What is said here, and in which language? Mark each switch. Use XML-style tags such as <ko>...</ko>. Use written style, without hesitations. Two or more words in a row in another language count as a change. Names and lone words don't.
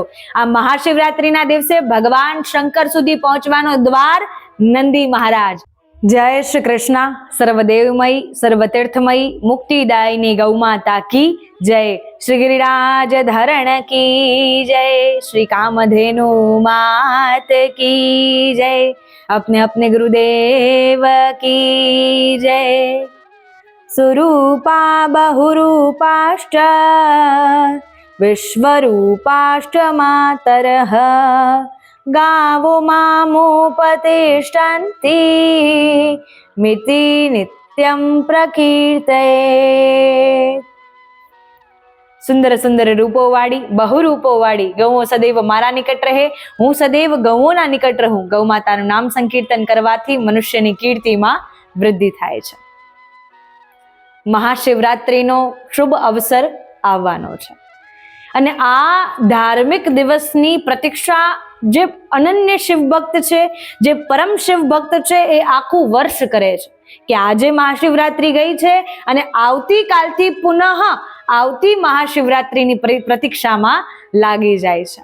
<gu>આ મહાશિવરાત્રીના દિવસે ભગવાન શંકર સુધી પહોંચવાનો દ્વાર નંદી મહારાજ. જય શ્રી કૃષ્ણ. સર્વદેવમય સર્વતીર્થમય મુક્તિદાયિની ગૌમાતા કી જય. શ્રી ગિરિરાજ ધરણ કી જય. શ્રી કામધેનુ માત કી જય.</gu> <hi>अपने अपने गुरुदेव की जय.</hi> <sa>सुरूपा बहुरूपाष्ट विश्वरूपाष्ट मातरः गावो मामुपतिष्ठन्ति मिति नित्यं प्रकीर्ते.</sa> <gu>સુંદર સુંદર રૂપો વાળી, બહુરૂપો વાળી ગૌઓ સદૈવ મારા નિકટ રહે, હું સદૈવ ગૌઓના નિકટ રહું. ગૌ માતાનું નામ સંકીર્તન કરવાથી મનુષ્યની કીર્તિમાં વૃદ્ધિ થાય છે. મહાશિવરાત્રીનો શુભ અવસર આવવાનો છે અને આ ધાર્મિક દિવસની પ્રતીક્ષા જે અનન્ય શિવ ભક્ત છે, જે પરમ શિવ ભક્ત છે, એ આખું વર્ષ કરે છે કે આજે મહાશિવરાત્રી ગઈ છે અને આવતીકાલથી પુનઃ આવતી મહાશિવરાત્રીની પ્રતીક્ષામાં લાગી જાય છે.</gu>